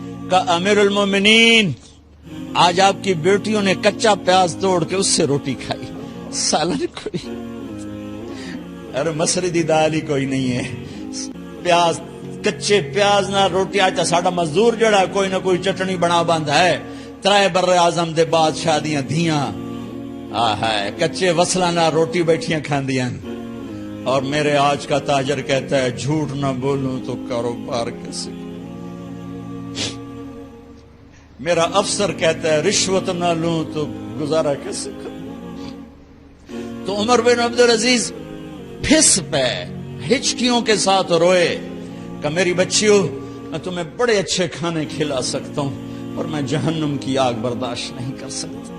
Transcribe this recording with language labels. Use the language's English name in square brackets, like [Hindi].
[Urdu] کہا امیر المومنین آج آپ کی بیٹیوں نے کچا پیاز توڑ کے اس سے روٹی کھائی, سالن کوئی, ارے مسردی دال ہی کوئی نہیں ہے, پیاز, کچے پیاز نہ روٹی. [Punjabi] آج ساڈا مزدور جڑا کوئی نہ کوئی چٹنی بنا بند ہے. 3 بر اعظم دے بادشاہ دیاں دھیاں کچے وصلہ نہ روٹی بیٹھیاں کھاندیاں. [Urdu] اور میرے آج کا تاجر کہتا ہے جھوٹ نہ بولوں تو کاروبار کیسے. میرا افسر کہتا ہے رشوت نہ لوں تو گزارا کیسے کروں. تو عمر بن عبدالعزیز پھس پہ ہچکیوں کے ساتھ روئے کہ میری بچیوں میں تمہیں بڑے اچھے کھانے کھلا سکتا ہوں اور میں جہنم کی آگ برداشت نہیں کر سکتا.